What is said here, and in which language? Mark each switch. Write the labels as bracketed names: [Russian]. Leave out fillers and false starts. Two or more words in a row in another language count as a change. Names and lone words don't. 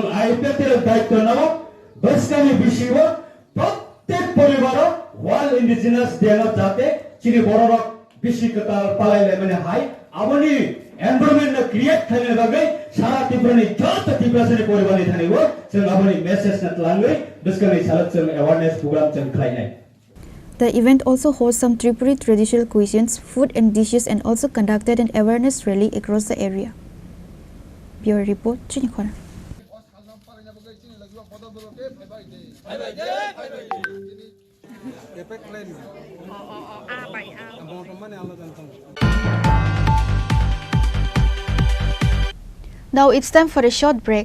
[Kok Borok] आइपेटेर दायित्व नाव बसकानि बिसिबो प्रत्येक परिवार [English] World Indigenous Day [Kok Borok] न जाते चिनि बररक बिसिकता पालायले माने हाय आबनि एनवायरनमेंट न क्रिएट खाने बागै सारा त्रिपुरानि जत त्रिपुरानि परिवारनि थानायबो जों आबनि मेसेज न लांगै बसकानि सालक जों [English] awareness program [Kok Borok] जों खालायनाय. [English] The event also hosts some Tripuri traditional cuisines, food and dishes, and also conducted an awareness rally across the area. Bureau report, Chini Khorang. Now it's time for a short break.